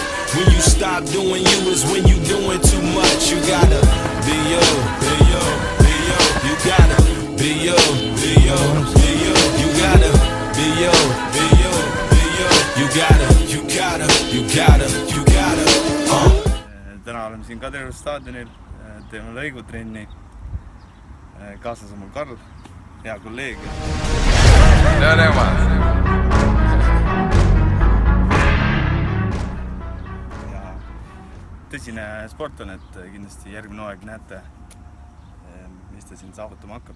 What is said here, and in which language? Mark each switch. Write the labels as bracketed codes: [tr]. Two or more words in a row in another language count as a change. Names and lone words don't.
[en] When you stop doing you is when you doing too much. You gotta be you, be you, be you. You gotta be you, be you, be you. You gotta be you, be you, be you. You gotta, you gotta, you gotta, you gotta. [et] Täna oleme siin Kadrioru staadionil, teeme lõigutrenni. Kaasas on mul Karl, hea kolleeg. Ja tõsine sport on, et kindlasti järgmine hooaeg näete, mis ta siin saavutama hakkab.